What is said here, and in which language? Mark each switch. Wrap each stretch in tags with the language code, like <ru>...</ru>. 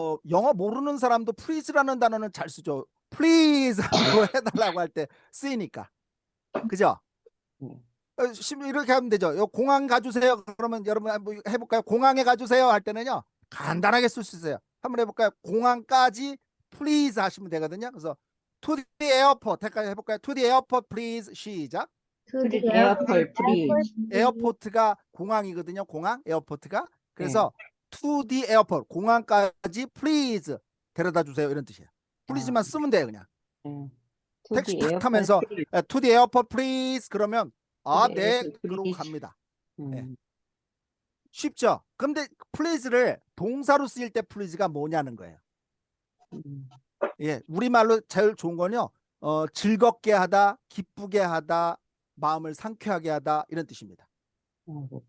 <ko>영어 모르는 사람도 please라는 단어는 잘 쓰죠. please 하고 해달라고 할 때 쓰이니까. 그죠? 이렇게 하면 되죠. 공항 가주세요. 그러면 여러분 한번 해볼까요? 공항에 가주세요 할 때는요. 간단하게 쓸 수 있어요. 한번 해볼까요? 공항까지 please 하시면 되거든요. 그래서</ko> <en>to the airport</en> <ko>해볼까요?</ko> <en>to the airport please</en> <ko>시작.</ko> <en>To the 에어폴 프리.</en> <ko>에어포트가 공항이거든요. 공항 에어포트가. 그래서</ko> <en>to the airport</en> <ko>공항까지 please 데려다 주세요 이런 뜻이에요. please만 쓰면 돼요 그냥.</ko> <en>To</en> <ko>택시</ko> <en>the</en> <ko>탁 타면서</ko> <en>airport, to the airport please</en> <ko>그러면 아,</ko> <en>To the</en> <ko>네</ko> <en>airport,</en> <ko>그러고</ko> <en>please.</en> <ko>갑니다. 음, 쉽죠? 근데 please를 동사로 쓰일 때 please가 뭐냐는 거예요. 음, 예, 우리말로 제일 좋은 건요. 즐겁게 하다, 기쁘게 하다, 마음을 상쾌하게 하다 이런 뜻입니다. 그래서</ko>